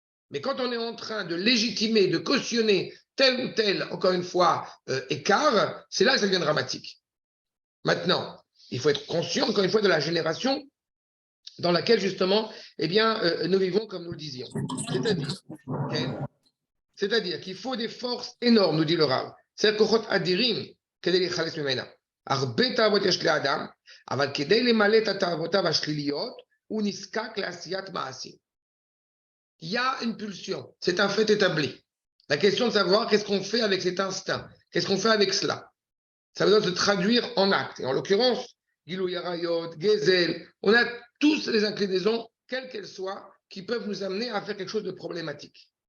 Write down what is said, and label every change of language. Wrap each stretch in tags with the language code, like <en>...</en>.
<fr>Mais quand on est en train de légitimer, de cautionner tel ou tel, encore une fois, écart, c'est là que ça devient dramatique. Maintenant, il faut être conscient, encore une fois, de la génération dans laquelle, justement, eh bien, nous vivons comme nous le disions. C'est-à-dire qu'il faut des forces énormes, nous dit le Rav. C'est-à-dire qu'au adirim,</fr> <he>כדי להיחלץ ממנה. הרבה תאוות יש לאדם, אבל כדי למלא את תאוותיו השליליות, הוא נזקק לעשיית מעשים.</he> <fr>Il y a une pulsion, c'est un fait établi. La question de savoir qu'est-ce qu'on fait avec cet instinct, qu'est-ce qu'on fait avec cela. Ça doit se traduire en actes. Et en l'occurrence, Gilou Yarayot, Gezel, on a tous les inclinaisons, quelles qu'elles soient, qui peuvent nous amener à faire quelque chose de problématique.</fr>